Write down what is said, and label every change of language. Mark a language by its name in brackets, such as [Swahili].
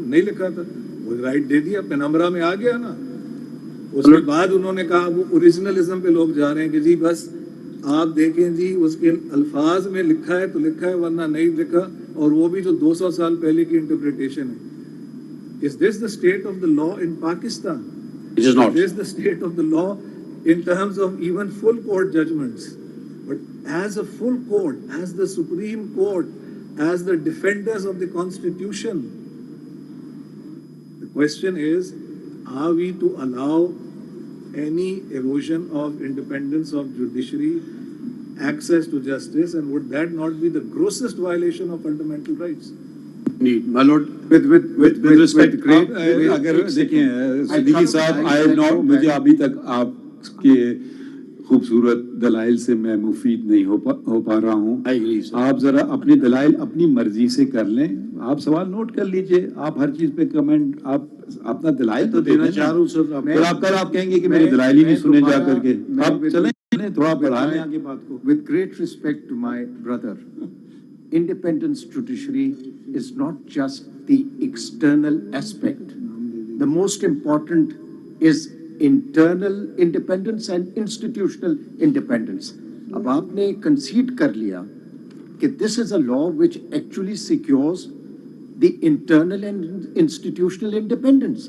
[Hindi] नहीं लिखा था, वो राइट दे दिया, पेनम्बरा में आ गया ना। उसके बाद उन्होंने कहा वो ओरिजिनलिज्म पे लोग जा रहे हैं कि जी बस आप देखें जी उसके अल्फाज में लिखा है तो लिखा है, वरना नहीं लिखा, और वो भी जो 200 साल पहले की इंटरप्रिटेशन है। [English] Is this the state of the law in Pakistan? It is not. Is this the state of the law in terms of even full court judgments? But as a full court, as the Supreme Court, as the defenders of the Constitution, the question is, are we to allow any erosion of independence of judiciary, access to justice, and would that not be the grossest violation of fundamental rights? Need, my lord, with respect, great, [Hindi] अगर देखें सिद्दीकी साहब, [English] I know, [Hindi] मुझे अभी तक आपके खूबसूरत दलाइल से मैं मुफीद नहीं हो पा रहा हूँ। [English] I agree, sir. [Hindi] आप जरा अपनी दलाइल अपनी मर्जी से कर लें, आप सवाल नोट कर लीजिए, आप हर चीज पे कमेंट, आप अपना दलाइल तो देना देना चाह रहा हूँ सर। फिर आप कल आप कहेंगे कि मेरे दलाइल ही नहीं सुने जा करके। आप चलें थोड़ा बढ़ाने आगे बात को। [English] With great respect to my brother, independence judiciary is not just the external aspect. The most important is internal independence and institutional independence. [Hindi] अब आपने concede कर लिया कि [English] this is a law which actually secures the internal and institutional independence.